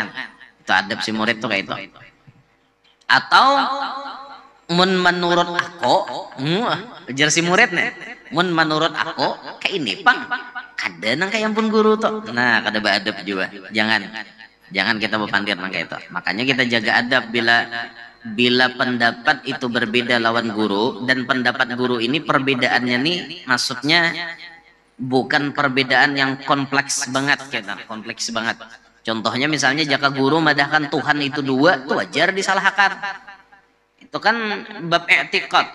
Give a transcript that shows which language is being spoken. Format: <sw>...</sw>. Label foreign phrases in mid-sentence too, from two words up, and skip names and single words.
<bjn>Itu adab si murid tuh kayak itu. Atau menurut aku, ujar si murid nih, menurut aku kayak ini, Pang. Kada nang kayak ampun guru tuh. Nah, kada beradab juga. Jangan kita berpandir nang kayak itu.</bjn> <id>Makanya kita jaga adab bila pendapat itu berbeda lawan guru, dan pendapat guru ini perbedaannya nih maksudnya bukan perbedaan yang kompleks banget, kompleks banget. Contohnya misalnya jika guru madahkan Tuhan itu dua, itu wajar disalahkan. Itu kan bab i'tiqad.</id>